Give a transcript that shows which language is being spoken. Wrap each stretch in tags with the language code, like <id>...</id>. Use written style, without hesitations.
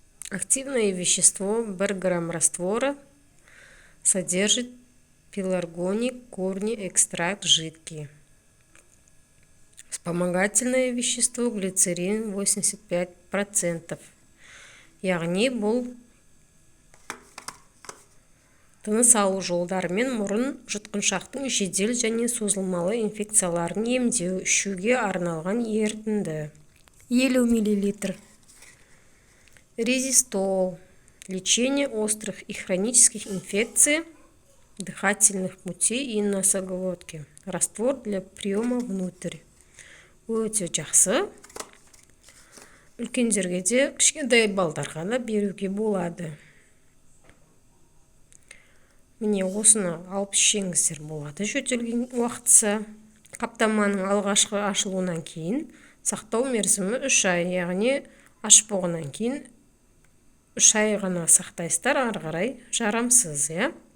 <ru>Активное вещество 1 грамм раствора содержит пеларгоний корни экстракт жидкий. Вспомогательное вещество глицерин 85%.</ru> <kk>Яғни бұл тыныс алу жолдары мен мұрын жұтқыншақтың жедел және созылмалы инфекцияларын емдеу, ішуге арналған ерітінді.</kk> <ru>50 мл. Резистол. Лечение острых и хронических инфекций дыхательных путей и носоглотки. Раствор для приема внутрь.</ru> <kk>Өте жақсы. Үлкендерге де, кішкентай балдарға да беруге болады. Міне осыны алып ішеңіздер болады жөтелген уақытса. Қаптаманың алғашқы ашылуынан кейін сақтау мерзімі 3 ай, яғни ашып болғаннан кейін 3 ай ғана сақтайсыздар, ары қарай жарамсыз, иә.</kk>